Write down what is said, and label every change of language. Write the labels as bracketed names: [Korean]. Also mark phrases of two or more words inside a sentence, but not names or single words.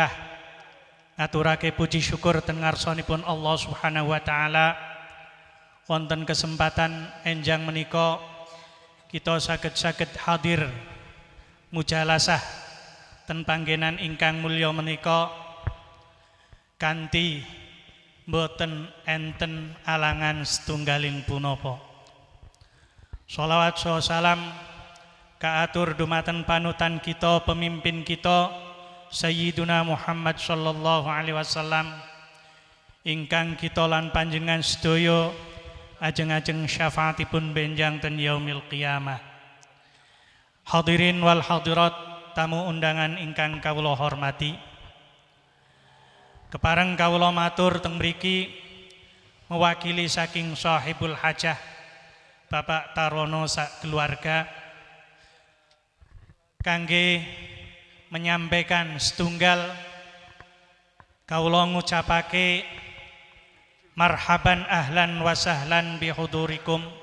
[Javanese] ngaturake puji syukur teng ngarsanipun Allah [Arabic] Subhanahu wa taala [Javanese] wonten kesempatan enjang menika kita saged hadir mujalasah ten panggenan ingkang mulya menika kanthi mboten enten alangan setunggaling punapa. Sholawat salam kaatur dumateng panutan kita, pemimpin kita Sayyiduna Muhammad [Arabic] sallallahu alaihi wasallam [Javanese] ingkang kita lan panjenengan sedaya ajeng-ajeng syafaatipun benjang ten [Arabic] yaumil qiyamah. Hadirin wal hadirat [Javanese] tamu undangan ingkang kawula hormati, kepareng kawula matur teng mriki mewakili saking [Arabic] sahibul hajah [Javanese] Bapak Tarono sak keluarga kangge menyampaikan setunggal kawula ngucapake [Arabic] marhaban ahlan wa sahlan bihudurikum.